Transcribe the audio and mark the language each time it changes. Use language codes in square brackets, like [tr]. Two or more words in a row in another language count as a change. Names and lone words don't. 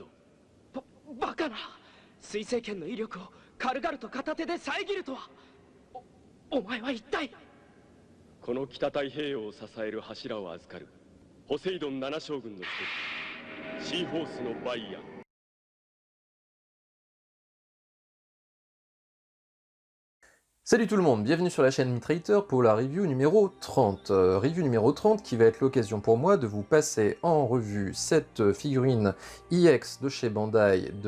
[ja] バカな。水星剣の威力を軽々と片手で遮るとは。お前は一体。この北太平洋を支える柱を預かるポセイドン七将軍の一人、シーホースのバイアン。 [fr] Salut tout le monde, bienvenue sur la chaîne Mitrater pour la review numéro 30. Review numéro 30 qui va être l'occasion pour moi de vous passer en revue cette figurine EX de chez Bandai de